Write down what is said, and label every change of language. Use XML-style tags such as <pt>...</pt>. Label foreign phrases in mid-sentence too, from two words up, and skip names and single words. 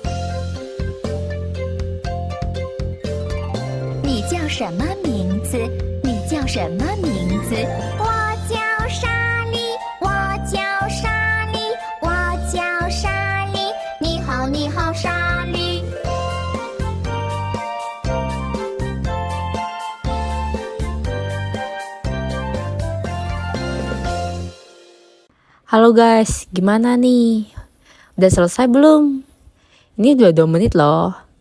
<zh>你叫什么名字？你叫什么名字？我叫莎莉，我叫莎莉，我叫莎莉。你好，你好，莎莉。</zh> <id>Halo guys, gimana nih? Udah selesai belum? Ini udah 2 menit loh.</id>